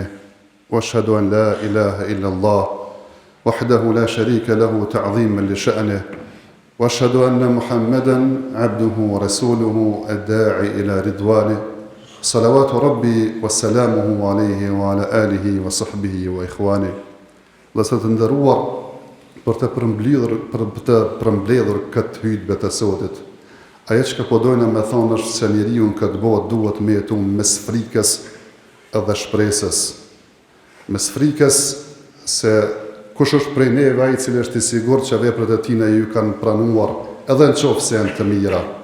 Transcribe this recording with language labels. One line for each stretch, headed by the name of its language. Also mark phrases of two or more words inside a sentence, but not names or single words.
Arabic: واشهد أن لا إله إلا الله وحده لا شريك له تعظيما لشأنه واشهد أن محمدا عبده ورسوله الداعي إلى رضوانه صلوات ربي وسلامه عليه وعلى آله وصحبه وإخوانه.
Albanian: Lësë të ndëruar për të përmbledhur këtë hutbë të sotit. Ajo që po dojna me thonë është se njeriu në këtë botë duhet me jetu mes frikës edhe shpresës. Mes frikës se kush është prej neve ai i cili është i sigurt që veprat e tij ju kanë pranuar, edhe nëse janë të mira.